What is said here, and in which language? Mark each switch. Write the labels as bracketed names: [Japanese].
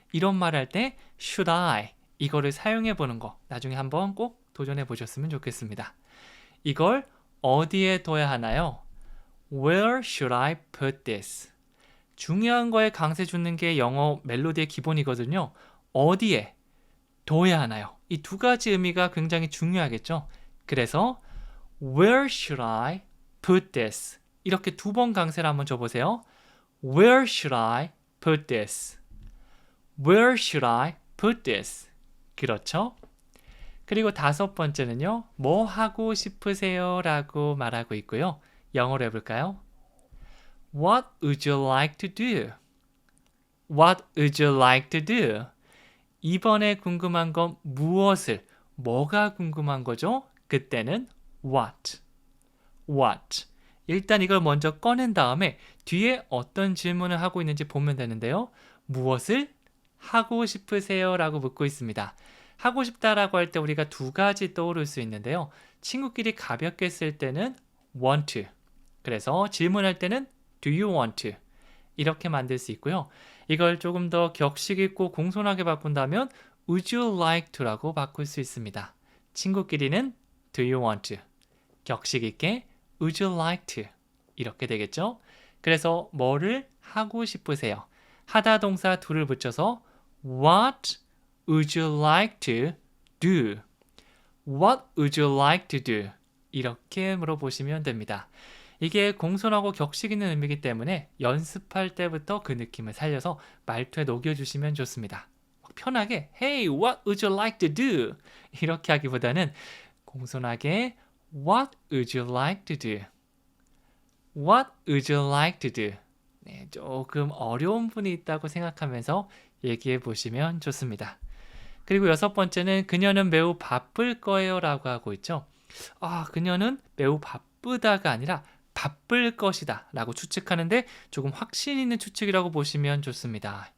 [Korean] 이런 말 할 때 should I 이거를 사용해 보는 거 나중에 한번 꼭 도전해 보셨으면 좋겠습니다. 이걸 어디에 둬야 하나요? [English] Where should I put this? [Korean] 중요한 거에 강세 주는 게 영어 멜로디의 기본이거든요. 어디에 둬야 하나요? 이 두 가지 의미가 굉장히 중요하겠죠. 그래서 [English] Where should I put this? [Korean] 이렇게 두 번 강세를 한번 줘보세요. [English] Where should I put this? Where should I put this? [Korean] 그렇죠? 그리고 다섯 번째는요. 뭐 하고 싶으세요? 라고 말하고 있고요. 영어로 해볼까요? [English] What would you like to do? What would you like to do? [Korean] 이번에 궁금한 건 무엇을, 뭐가 궁금한 거죠? 그때는 [English] what. What. [Korean] 일단 이걸 먼저 꺼낸 다음에 뒤에 어떤 질문을 하고 있는지 보면 되는데요. 무엇을 하고 싶으세요? 라고 묻고 있습니다. 하고 싶다라고 할 때 우리가 두 가지 떠오를 수 있는데요. 친구끼리 가볍게 쓸 때는 want to. 그래서 질문할 때는 [English] do you want to? [Korean] 이렇게 만들 수 있고요. 이걸 조금 더 격식 있고 공손하게 바꾼다면 would you like to 라고 바꿀 수 있습니다. 친구끼리는 [English] do you want to? [Korean] 격식 있게 [English] would you like to? [Korean] 이렇게 되겠죠? 그래서 뭐를 하고 싶으세요? 하다 동사 do를 붙여서 [English] What would you like to do? What would you like to do? [Korean] 이렇게 물어보시면 됩니다. 이게 공손하고 격식 있는 의미이기 때문에 연습할 때부터 그 느낌을 살려서 말투에 녹여주시면 좋습니다. 편하게 [English] Hey, what would you like to do? [Korean] 이렇게 하기보다는 공손하게 [English] What would you like to do? What would you like to do? [Korean] 네, 조금 어려운 분이 있다고 생각하면서 얘기해 보시면 좋습니다. 그리고 여섯 번째는 그녀는 매우 바쁠 거예요 라고 하고 있죠. 그녀는 매우 바쁘다가 아니라 바쁠 것이다 라고 추측하는데 조금 확신 있는 추측이라고 보시면 좋습니다.